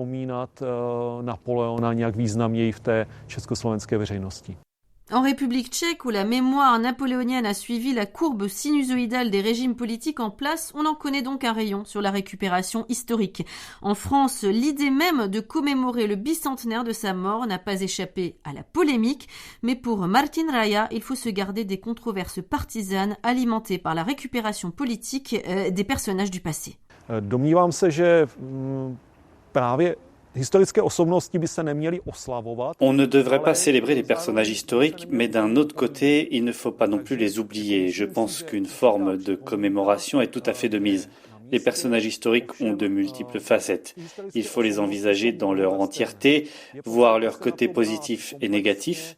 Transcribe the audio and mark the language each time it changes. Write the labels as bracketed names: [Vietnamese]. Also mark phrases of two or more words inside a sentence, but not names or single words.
[French] En République tchèque, où la mémoire napoléonienne a suivi la courbe sinusoïdale des régimes politiques en place, on en connaît donc un rayon sur la récupération historique. En France, l'idée même de commémorer le bicentenaire de sa mort n'a pas échappé à la polémique, mais pour Martin Raya, il faut se garder des controverses partisanes alimentées par la récupération politique des personnages du passé. [Czech] Domnívám se, že právě [French] On ne devrait pas célébrer les personnages historiques, mais d'un autre côté, il ne faut pas non plus les oublier. Je pense qu'une forme de commémoration est tout à fait de mise. Les personnages historiques ont de multiples facettes. Il faut les envisager dans leur entièreté, voir leurs côtés positifs et négatifs.